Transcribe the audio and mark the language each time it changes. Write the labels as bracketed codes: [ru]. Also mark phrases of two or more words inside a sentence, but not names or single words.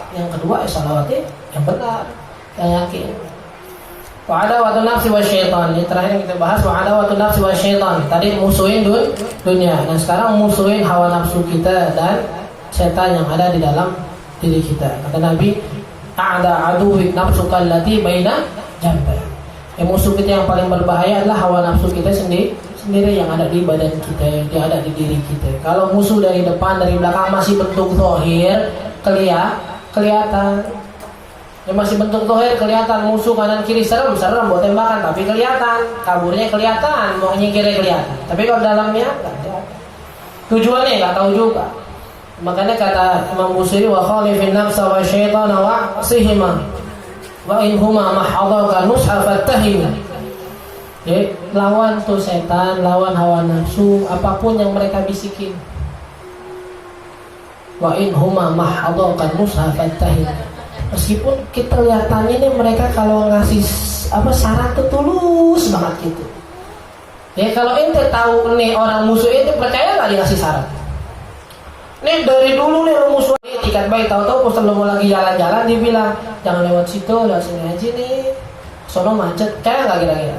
[id] Yang kedua salawatnya yang benar, yang yakin. [ar] وعداوة النفس والشيطان. [id] Ini terakhir yang kita bahas, [ar] وعداوة النفس والشيطان. [id] Tadi musuhin dunia. Nah sekarang musuhin hawa nafsu kita dan setan yang ada di dalam diri kita. Kata Nabi, [ar] أعدى عدوك نفسك التي بين جنبيك. [id] Musuh kita yang paling berbahaya adalah hawa nafsu kita sendiri yang ada di badan kita, yang ada di diri kita. Kalau musuh dari depan, dari belakang masih bentuk zahir, kelihatan. Ya masih bentuk zahir kelihatan, musuh kanan kiri serem buat tembakan, tapi kelihatan, kaburnya kelihatan, mau nyingkirnya kelihatan. Tapi kalau dalamnya enggak ada. Tujuannya enggak tahu juga. Makanya kata Imam Busiri, [ar] وخالف النفس والشيطان واعصهما وإن هما محضاك النصح فاتهم. [id] Jadi lawan tuh setan, lawan hawa nafsu, apapun yang mereka bisikin. [ar] وإن هما محضاك النصح فاتهم. [id] Meskipun kita lihatannya nih mereka kalau ngasih saran tuh tulus banget gitu. Ya kalau ente tahu nih orang musuh ente, percaya nggak dia ngasih saran? Nih dari dulu nih lu musuh tiket baik, tahu-tahu pas lu mau lagi jalan-jalan dia bilang jangan lewat situ, lewat sini aja nih, sono macet, kayak nggak kira-kira?